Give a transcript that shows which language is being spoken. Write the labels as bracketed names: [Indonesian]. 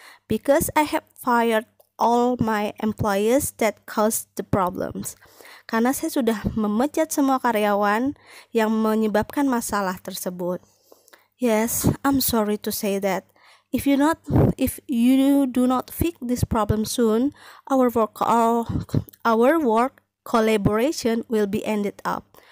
[English] Because I have fired all my employees that caused the problems. [Indonesian] Karena saya sudah memecat semua karyawan yang menyebabkan masalah tersebut. [English] Yes, I'm sorry to say that. If you do not fix this problem soon, our work collaboration will be ended up.